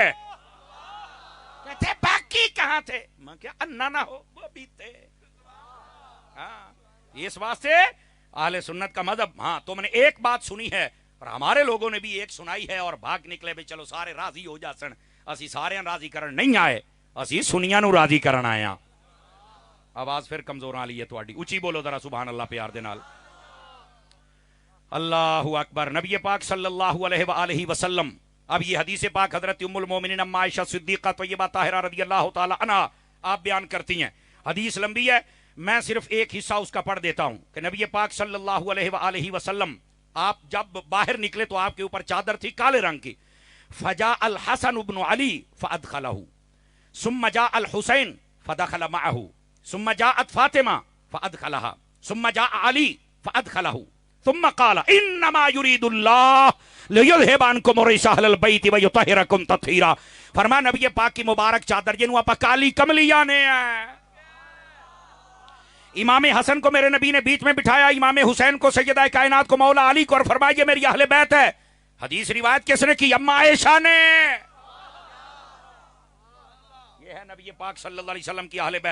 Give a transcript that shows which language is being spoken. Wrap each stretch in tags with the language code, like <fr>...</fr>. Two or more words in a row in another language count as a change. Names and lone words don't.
<ur>کہتے باقی کہاں تھے؟ میں کیا انا نہ ہو، وہ بھی تھے۔ ہاں اس واسطے اہل سنت کا مذہب، ہاں تم نے ایک بات سنی ہے اور ہمارے لوگوں نے بھی ایک سنائی ہے اور بھاگ نکلے بھی</ur> <pa>چلو سارے راضی ہو جا سن، اسی سارے راضی کرن نہیں آئے، اسی سنیاں نو راضی کرن آئے ہاں۔ آواز پھر کمزور آ لی ہے تواڈی، اونچی بولو ذرا سبحان اللہ پیار دے نال۔</pa> <ar>اللہ اکبر۔</ar> <ur>نبی پاک</ur> <ar>صلی اللہ علیہ وآلہ وسلم،</ar> <ur>اب یہ حدیث پاک حضرت ام المومنین ام عائشہ صدیقہ طیبہ طاہرہ</ur> <ar>رضی اللہ تعالی عنہا</ar> <ur>آپ بیان کرتی ہیں۔ حدیث لمبی ہے، میں صرف ایک حصہ اس کا پڑھ دیتا ہوں کہ نبی پاک</ur> <ar>صلی اللہ علیہ وآلہ وسلم</ar> <ur>آپ جب باہر نکلے تو آپ کے اوپر چادر تھی کالے رنگ کی،</ur> <ar>فجاء الحسن بن علی فادخلہ، ثم جاء الحسین فدخل معه، ثم جاءت فاطمہ فادخلها، ثم جاء علی فادخلہ، ثم قال انما يريد الله ليذهب عنكم الرجس اهل البيت ويطهركم تطهيرا۔</ar> <ur>فرمایا نبی پاک کی مبارک چادر</ur> <pa>جنوں آپ کالی کملی آنے ہیں۔</pa> <ur>امام حسن کو میرے نبی نے بیچ میں بٹھایا، امام حسین کو، سیدہ کائنات کو، مولا علی کو، اور فرمایا یہ میری اہل بیت ہے۔ حدیث روایت کس نے کی؟ اما عائشہ نے۔ یہ ہے نبی پاک</ur> <ar>صلی اللہ علیہ وسلم</ar> <ur>کی اہل بیت۔</ur>